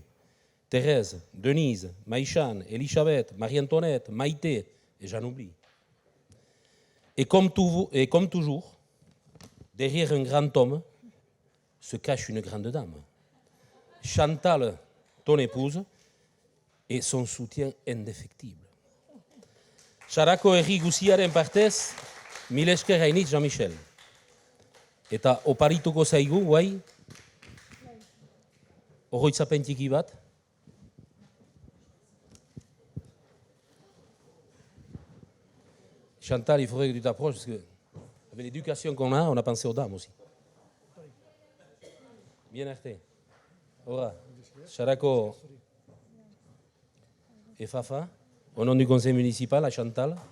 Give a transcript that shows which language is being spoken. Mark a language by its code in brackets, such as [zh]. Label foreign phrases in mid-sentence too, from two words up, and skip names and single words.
[fr] Thérèse, Denise, Maïchan, Elisabeth, Marie-Antoinette, Maïté, et j'en oublie. Et comme toujours, derrière un grand homme se cache une grande dame. Chantal, ton épouse, et son soutien indéfectible. [eu] Sarako herri guziaren partez, mil esker hainitz Jean-Michel. Eta oparituko zaigu, guai, oroitzapen txiki bat. [fr] Chantal, il faudrait que tu t'approches, parce que avec l'éducation qu'on a, on a pensé aux dames aussi. Bien arte. Ora, Sarako et Fafa, au nom du conseil municipal, à Chantal.